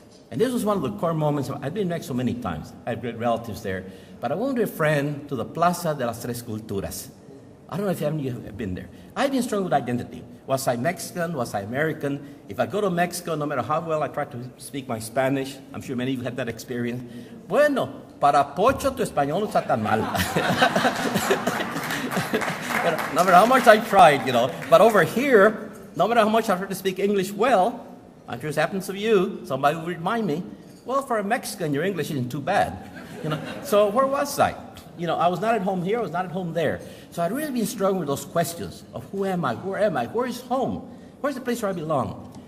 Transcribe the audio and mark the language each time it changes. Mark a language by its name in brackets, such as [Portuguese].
[English] And this was one of the core moments. I've been in Mexico many times. I have great relatives there. But I went with a friend to the Plaza de las Tres Culturas. I don't know if any of you have been there. I've been struggling with identity. Was I Mexican? Was I American? If I go to Mexico, no matter how well I try to speak my Spanish, I'm sure many of you had that experience. [Spanish] Bueno, para Pocho, tu español no está tan mal. [English] No matter how much I tried, you know. But over here, no matter how much I tried to speak English well, I'm sure it happens to you, somebody will remind me, well, for a Mexican, your English isn't too bad. You know. So where was I? You know, I was not at home here, I was not at home there. So I'd really been struggling with those questions of who am I, where am I, where is home, where's the place where I belong?